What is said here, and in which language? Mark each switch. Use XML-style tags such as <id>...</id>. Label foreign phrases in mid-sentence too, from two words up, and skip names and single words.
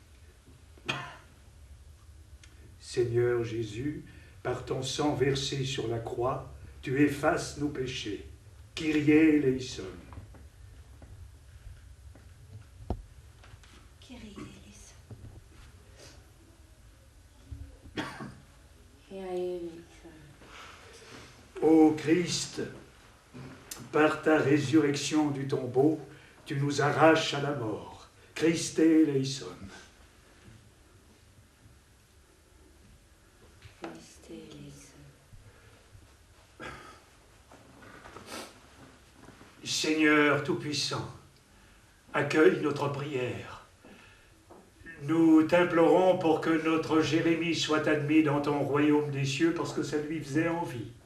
<fr>Seigneur Jésus, par ton sang versé sur la croix, tu effaces nos péchés.</fr> <el>Kyrie eleison. Kyrie eleison.</el> <fr>Ô Christ, par ta résurrection du tombeau, tu nous arraches à la mort.</fr> <el>Christe eleison.</el> <fr>Seigneur Tout-Puissant, accueille notre prière. Nous t'implorons pour que notre Jérémie soit admis dans ton royaume des cieux parce que ça lui faisait envie.</fr>